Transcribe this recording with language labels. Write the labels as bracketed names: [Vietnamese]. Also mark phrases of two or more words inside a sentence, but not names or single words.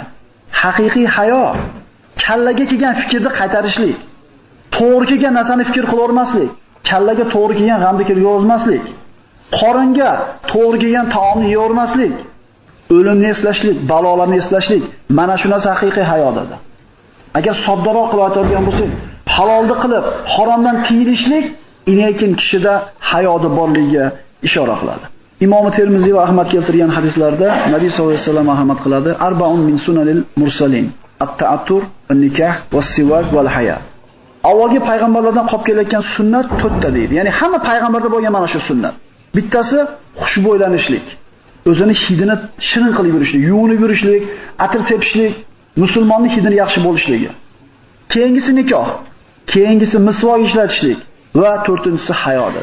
[Uzbek] Haqiqiy hayo kallaga kelgan fikrni qaytarishlik, to'g'ri kelgan narsani fikr qilavermaslik, kallaga to'g'ri kelgan g'amni kirgizmaslik, qoringa to'g'ri kelgan taomni yeyavermaslik, o'limni eslashlik, balolarni eslashlik, mana shu narsa haqiqiy hayo dedi. Agar soddaroq qilib aytadigan bo'lsak, halolni qilib, haromdan tiyilishlik inekin kishida hayodi borligiga ishora qiladi. Imom Termiziy va Ahmad keltirgan hadislarda Nabiy [Arabic] صلى الله عليه وسلم [Uzbek] marhamat qiladi: [Arabic] "أربع من سنن المرسلين: التعطر، النكاح، والسواك والحياء." [Uzbek] Avvalgi payg'ambarlardan qolib kelayotgan sunnat 4 ta deydi. Ya'ni hamma payg'ambarda bo'lgan mana shu sunnat. Bittasi xushbo'ylanishlik, o'zini hidini shirin qilib yurishlik, yuvinib yurishlik, atir sepishlik, musulmonning hidini yaxshi bo'lishligi. Keyingisi nikoh, keyingisi misvok ishlatishlik va to'rtinchisi hayodir.